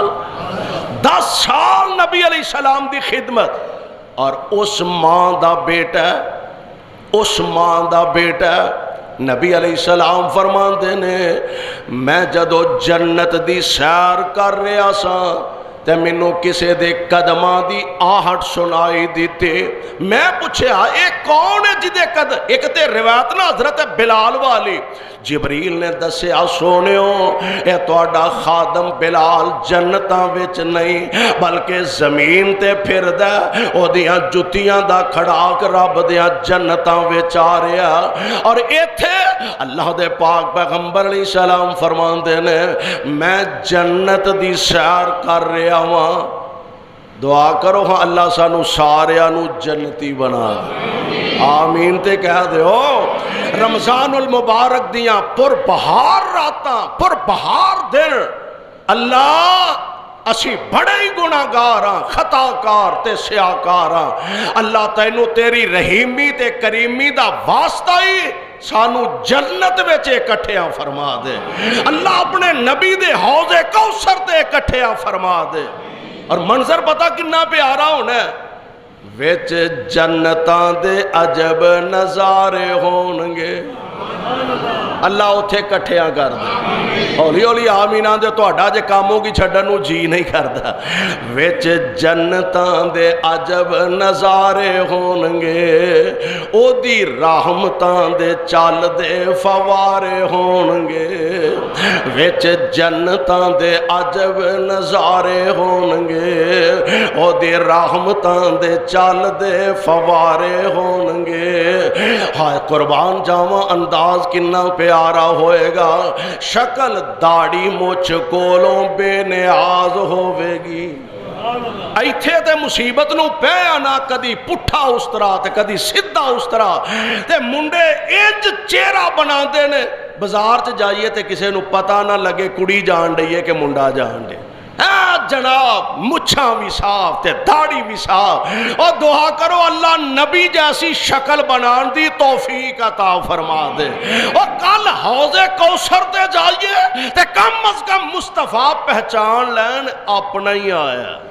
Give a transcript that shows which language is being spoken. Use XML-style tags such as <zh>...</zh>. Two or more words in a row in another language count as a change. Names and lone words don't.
<pa>10 سال نبی علیہ السلام دی خدمت. اور اس ماں دا بیٹا نبی علیہ السلام فرماندے نے میں جدو جنت دی سیر کر رہا سا تے مینوں کسے دے قدماں دی آہٹ سنائی دیتے. میں پوچھیا اے کون ہے جدے قدم؟ ایک تے روایت نا حضرت بلال والی. جبریل نے دسیا سونیو اے تہاڈا خادم بلال جنتاں وچ نہیں بلکہ زمین تے پھردا او دیاں جتیاں دا کھڑاک رب دیاں جنتاں وچ آ رہا. اور ایتھے اللہ دے پاک پیغمبر علیہ السلام فرماندے نے میں جنت دی سیر کر رہا ہاں. دعا کرو ہاں اللہ سانو ساریاں نو جنتی بنا دے. آمین تے کہہ دے ہو. رمضان المبارک دیاں پر بہار راتاں پر بہار دن اللہ اسی بڑے ہی گناہگار ہاں خطاکار تے سیاکار ہاں. اللہ تینو تیری رحیمی تے کریمی دا واسطہ ہی سانو جنت وچ اکٹھیاں فرما دے. اللہ اپنے نبی دے حوض کوثر تے اکٹھیاں فرما دے. اور منظر پتہ کنا پیارا ہونا ہے وچ جنتاں دے عجب نظارے ہونگے. اللہ اتھے کٹھیاں کر دے. ہولی ہولی آمین آن دے تہاڈا جے کاموں کی چھڈن نوں جی نہیں کردا. وچ جنتاں دے عجب نظارے ہونگے او دی رحمتاں دے چل دے فوارے ہونگے. وچ جنتاں دے عجب نظارے ہونگے او دی رحمتاں دے چل دے فوارے ہونگے. ہائے قربان جاواں انداز کنا پیارا ہوئے گا. شکل داڑھی مچھ کولوں بے نیاز ہوئے گی. ایتھے تے مصیبت نو پہ آنا کدی پٹھا استرا تے کدی سدھا استرا تے منڈے انج چہرہ بنا دے نے. بازار چ جائیے تے کسے نو پتہ نہ لگے کڑی جان رہی ہے کہ منڈا جان رہے. جناب مچھاں بھی صاف تے داڑھی بھی صاف. اور دعا کرو اللہ نبی جیسی شکل بنان دی توفیق عطا فرما دے. اور کل حوض کوثر تے جائیے تے کم از کم مصطفیٰ پہچان لین اپنا ہی آیا.</pa>